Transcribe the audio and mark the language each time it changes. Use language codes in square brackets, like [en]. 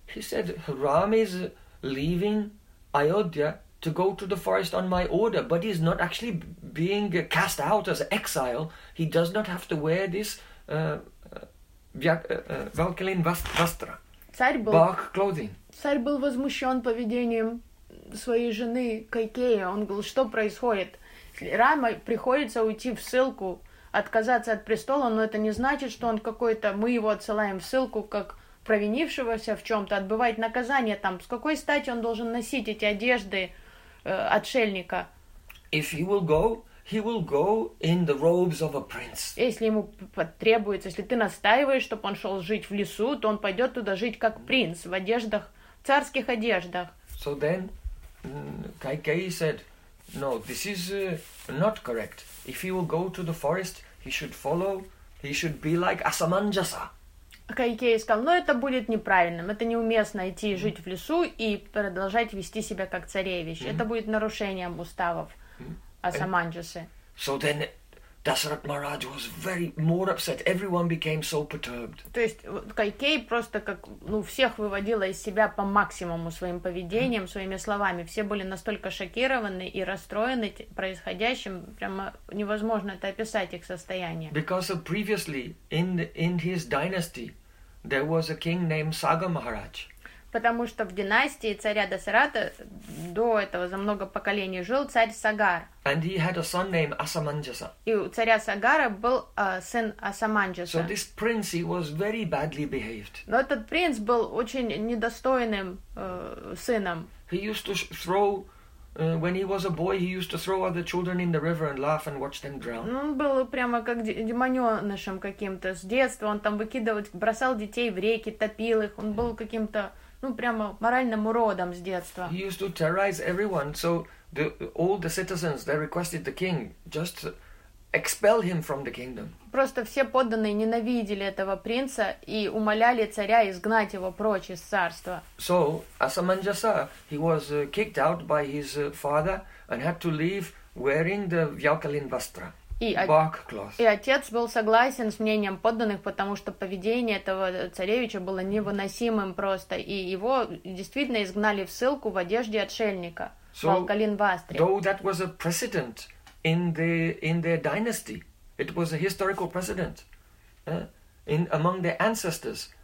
[en] He said, Ram is leaving Ayodhya to go to the forest on my order, but he's not actually being cast out as exile. He does not have to wear this Valkalin Vastra. Bark clothing. [ru] Царь был возмущен поведением своей жены Кайкея. Он говорил, что происходит? Рама приходится уйти в ссылку, отказаться от престола, но это не значит, что он какой-то... Мы его отсылаем в ссылку, как провинившегося в чем-то, отбывать наказание там. С какой стати он должен носить эти одежды отшельника? [en] If he will go, he will go in the robes of a prince. [ru] Если ему потребуется, если ты настаиваешь, чтобы он шел жить в лесу, то он пойдет туда жить как принц, в одеждах, в царских одеждах. [en] So then... Кайкей said, no, this is not correct. If he will go to the forest, he should follow, he should be like Асаманджаса. [ru] Кайкей сказал, но это будет неправильным, это неуместно идти жить в лесу и продолжать вести себя как царевич. Это будет нарушением уставов Асаманджасы. [en] So then Дасарат Махарадж was very more upset. Everyone became so perturbed. [ru] То есть Кайкей просто как, ну, всех выводила из себя по максимуму своим поведением, своими словами. Все были настолько шокированы и расстроены происходящим, прямо невозможно это описать их состояние. [en] Because of previously in his dynasty there was a king named Сага Махарадж. [ru] Потому что в династии царя Дасарата до этого за много поколений жил царь Сагар. [en] And he had a son named Асаманджаса. [ru] И у царя Сагара был сын Асаманджаса. [en] So this prince, he was very badly behaved. [ru] Но этот принц был очень недостойным сыном. [en] He used to throw, when he was a boy, he used to throw other children in the river and laugh and watch them drown. [ru] Он был прямо как демонёнышем каким-то с детства. Он там выкидывал, бросал детей в реки, топил их. Он был каким-то... Ну, прямо моральным уродом с детства. [en] He used to terrorize everyone, so the, all the citizens, they requested the king just expel him from the kingdom. [ru] Просто все подданные ненавидели этого принца и умоляли царя изгнать его прочь из царства. [en] So, Асаманджаса, he was kicked out by his father and had to leave wearing the Valkalin Vastra. [ru] И отец был согласен с мнением подданных, потому что поведение этого царевича было невыносимым просто, и его действительно изгнали в ссылку в одежде отшельника, [en] so, [ru] Валкалин Вастре. [en] Though that was a precedent in their dynasty, it was a historical precedent in among their ancestors.